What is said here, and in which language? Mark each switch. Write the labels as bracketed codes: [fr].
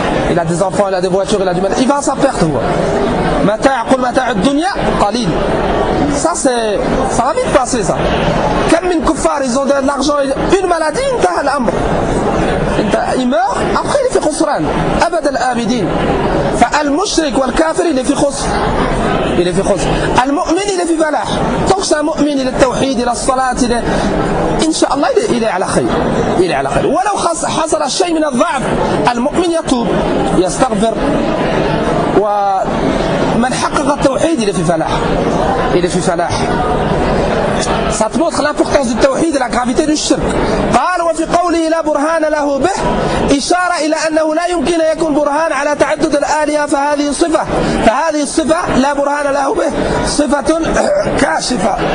[fr] Il a des enfants, il a des voitures, il a du mal. Il va à sa perte. [ar] Mata'a qul mata'a dunya, qalil. [fr] Ça, c'est. Ça va vite passer, ça. Kamin kuffar, ils ont de l'argent, une maladie, il t'a l'amr. Il meurt, après il est fait khusran. [ar] Abad al-abidin. Fa al-mushrik wa al-kafir, [fr] il est fait khusr. Il est fait khusr. Al-mu'min, il est fait falah. Tant que c'est un mu'min, il est tawhid, il a salat, il est. [ar] إن شاء الله إلى على خير إلى على خير ولو حصل الشيء من الضعف المؤمن يتوب يستغفر ومن حقق التوحيد إلى في فلاح إلى في فلاح [fr] Ça te montre l'importance du tawhid et la gravité du shirk. [ar] قال وفي قوله لا برهان له به إشارة إلى أنه لا يمكن يكون برهان على تعدد الآلهة فهذه صفة فهذه الصفة لا برهان له به صفة كاشفة.